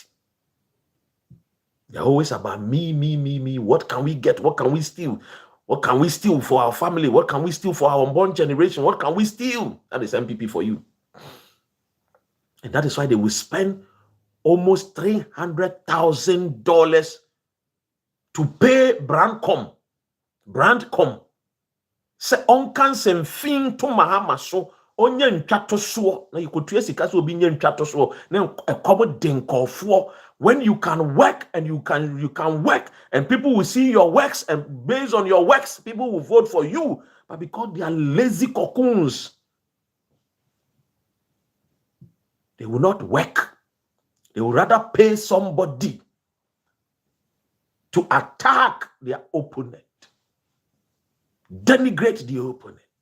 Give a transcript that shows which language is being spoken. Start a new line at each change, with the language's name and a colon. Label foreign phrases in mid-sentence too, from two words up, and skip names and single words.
English: They're always about me. What can we get? What can we steal? What can we steal for our family? What can we steal for our unborn generation? What can we steal? That is NPP for you. And that is why they will spend almost $300,000 to pay Brandcom.
Akan: Se onkan semfin to mahama so onye ntwato so na yikotua sika so obi nye ntwato so na ekobo denkofo.
English: When you can work and you can work and people will see your works, and based on your works people will vote for you, but because they are lazy cocoons, they will not work. They will rather pay somebody to attack their opponent, denigrate the opponent.